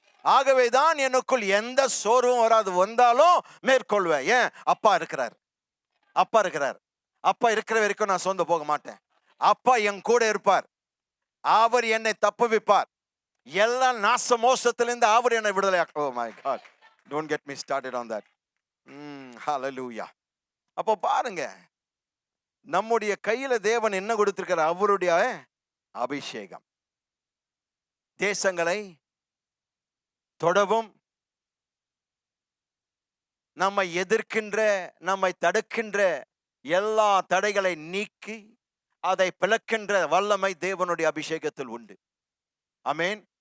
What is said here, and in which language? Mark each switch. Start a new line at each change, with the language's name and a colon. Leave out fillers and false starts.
Tamil: ஆகவேதான் எனக்குள் எந்த சோர்வும் வராது, வந்தாலும் மேற்கொள்வேன். ஏன்? அப்பா இருக்கிறார். அப்பா இருக்கிறார். அப்பா இருக்கிற வரைக்கும் நான் சொந்த போக மாட்டேன். அப்பா என் கூட இருப்பார். அவர் என்னை தப்புவிப்பார். எல்லா நாச மோசத்திலிருந்து அவர் என்னை விடுதலை.
English: Oh my God, don't get me started on that. Hallelujah.
Tamil: அப்போ பாருங்க, நம்முடைய கையில தேவன் என்ன கொடுத்திருக்கிறார்? அவருடைய அபிஷேகம். தேசங்களை தொடவும், நம்மை எதிர்க்கின்ற, நம்மை தடுக்கின்ற எல்லா தடைகளை நீக்கி அதை பிளக்கின்ற வல்லமை தேவனுடைய அபிஷேகத்தில் உண்டு. ஆமென்.